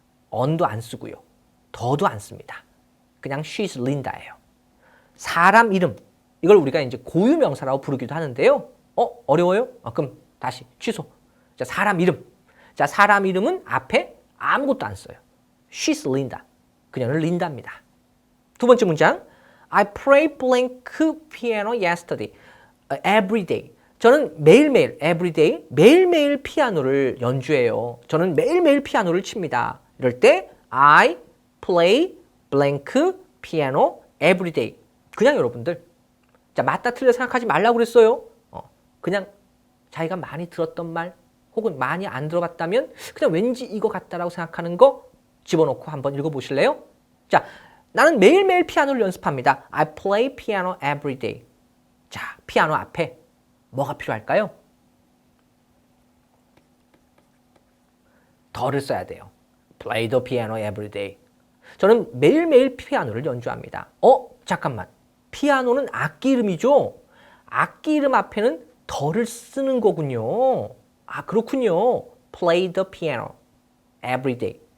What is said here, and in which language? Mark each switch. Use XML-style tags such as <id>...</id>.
<ko>on도 안 쓰고요. 더도 안 씁니다. 그냥</ko> <en>she's Linda</en> <ko>예요. 사람 이름. 이걸 우리가 이제 고유명사라고 부르기도 하는데요. 어려워요? 그럼 다시 취소. 자, 사람 이름. 자, 사람 이름은 앞에 아무것도 안 써요.</ko> <en>She's Linda.</en> <ko>그녀는 린다입니다. 두 번째 문장.</ko> <en>I play blank piano yesterday. Every day.</en> <ko>저는 매일매일, everyday, 매일매일 피아노를 연주해요. 저는 매일매일 피아노를 칩니다. 이럴 때</ko> <en>I play blank piano everyday.</en> <ko>그냥 여러분들 자, 맞다 틀려 생각하지 말라고 그랬어요. 그냥 자기가 많이 들었던 말 혹은 많이 안 들어봤다면 그냥 왠지 이거 같다라고 생각하는 거 집어넣고 한번 읽어보실래요? 자, 나는 매일매일 피아노를 연습합니다.</ko> <en>I play piano every day.</en> <ko>자, 피아노 앞에 뭐가 필요할까요? 더를 써야 돼요.</ko> <en>Play the piano every day.</en> <ko>저는 매일매일 피아노를 연주합니다. 잠깐만. 피아노는 악기 이름이죠? 악기 이름 앞에는 더를 쓰는 거군요. 그렇군요.</ko> <en>Play the piano every day.</en>